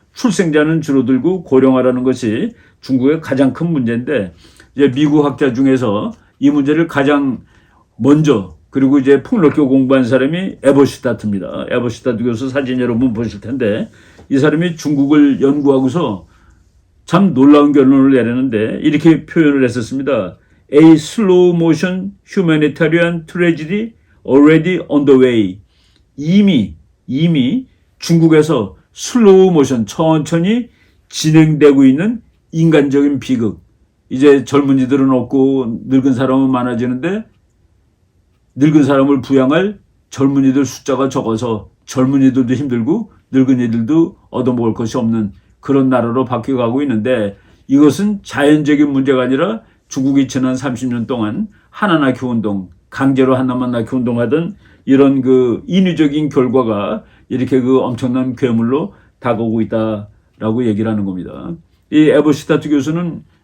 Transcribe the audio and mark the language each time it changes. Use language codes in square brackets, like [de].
[ko] 출생자는 줄어들고 고령화라는 것이 중국의 가장 큰 문제인데, 이제 미국 학자 중에서 이 문제를 가장 먼저 그리고 이제 폭넓게 공부한 사람이 에버슈타트입니다. 에버슈타트 교수 사진 여러분 보실 텐데, 이 사람이 중국을 연구하고서 참 놀라운 결론을 내렸는데 이렇게 표현을 했었습니다. [en] A slow motion humanitarian tragedy already on the way. [ko] 이미 중국에서 슬로우 모션, 천천히 진행되고 있는 인간적인 비극. 이제 젊은이들은 없고 늙은 사람은 많아지는데 늙은 사람을 부양할 젊은이들 숫자가 적어서 젊은이들도 힘들고 늙은이들도 얻어먹을 것이 없는 그런 나라로 바뀌어가고 있는데, 이것은 자연적인 문제가 아니라 중국이 지난 30년 동안 하나 낳기 운동, 강제로 하나만 낳기 운동하던 이런 그 인위적인 결과가 이렇게 그 엄청난 괴물로 다가오고 있다라고 얘기를 하는 겁니다. 이 에버슈타트 교수는